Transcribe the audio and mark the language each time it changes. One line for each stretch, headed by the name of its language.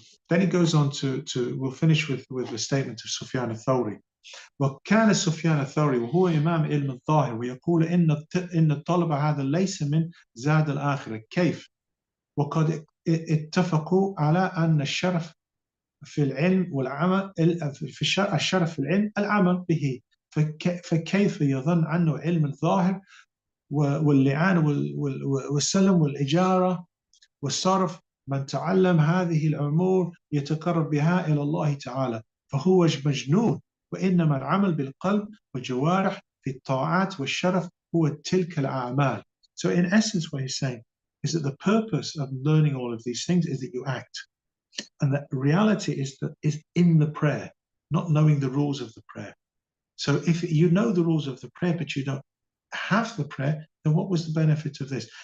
English: Then he goes on to we'll finish with the statement of Sufyan al-Thawri.
Arabic: وكان سفيان الثوري وهو إمام علم الظاهر ويقول إن الطلب هذا ليس من زاد الآخرة كيف وقد اتفقوا على أن الشرف في العلم والعمل في الشرف في العلم العمل به فكيف يظن أنه علم الظاهر واللعان والسلم والإجارة والصرف من تعلم هذه الأمور يتقرب بها إلى الله تعالى فهو مجنون وإنما العمل بالقلب والجوارح في الطاعات والشرف هو تلك الأعمال.
English: So in essence what he's saying is that the purpose of learning all of these things is that you act, and the reality is in the prayer, not knowing the rules of the prayer. So if you know the rules of the prayer but you don't have the prayer, then what was the benefit of this?